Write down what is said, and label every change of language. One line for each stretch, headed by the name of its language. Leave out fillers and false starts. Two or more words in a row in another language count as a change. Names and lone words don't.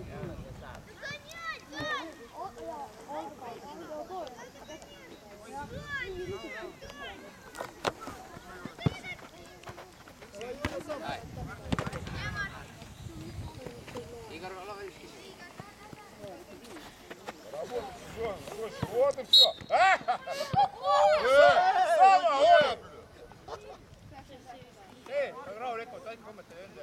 Estonian: Igor, ole valmis küsima.
Russian: Вот и все.
Estonian: Sama, hoia! Ei, aga rahulikult, ainult kommentaari enda.